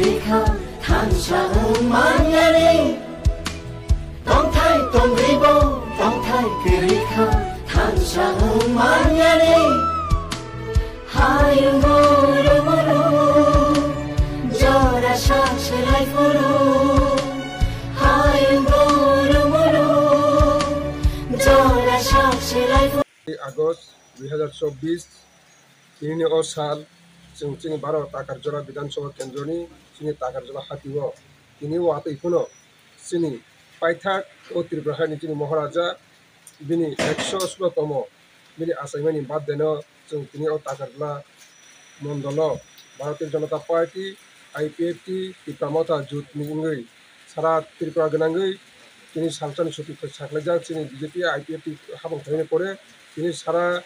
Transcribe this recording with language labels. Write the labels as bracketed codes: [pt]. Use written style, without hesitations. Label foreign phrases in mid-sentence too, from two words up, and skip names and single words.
[trp] khao than sa man ya ni tong thai tong ri bo tong thai ke ri khao than sa man ya ni hai mo ro jora sa se lai furu hai mo ro jora sa se lai আগস্ট 2024 তিনি ও সাল চিনি 12 টাকারজোড়া বিধানসভা কেন্দ্রনি চিনি টাকারজোড়া হাতিও তিনি ও আতে ইফুনো চিনি পাইথাক ও ত্রিপুরাহানি চিনি মহারাজা বিনি 116তম বিনি আসাইমানি বাদ দেন তিনি ও টাকারজোড়া মন্ডল ভারতীয় জনতা পার্টি আইপিএফটি ত্রিপুরামতা জুট নিগৈ সারা ত্রিপুরা গনাঙ্গৈ তিনি সালসানি সতী সাকলাইজা চিনি বিজেপি আইপিএফটি হাবং থাইনে পরে তিনি সারা